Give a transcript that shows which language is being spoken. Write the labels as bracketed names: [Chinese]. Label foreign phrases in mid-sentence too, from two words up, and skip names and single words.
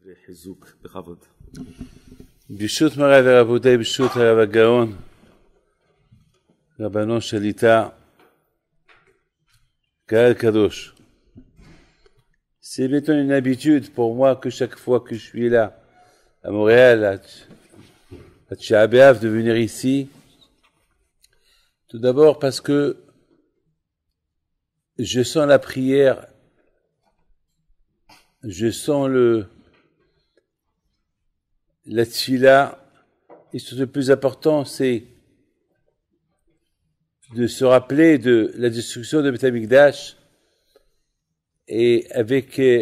[Hebrew] חיזוק, בכבוד. ברשות מוריי ורבותיי, ברשות הרב הגאון, רבנו שליט"א, קהל קדוש. [French] C'est maintenant une habitude pour moi que chaque fois que je suis là, à Montréal, à Tisha B'Av, de venir ici. Tout d'abord parce que je sens la prière, je sens la tfila, et ce le plus important, c'est de se rappeler de la destruction de [Hebrew] בית המקדש, [French] et avec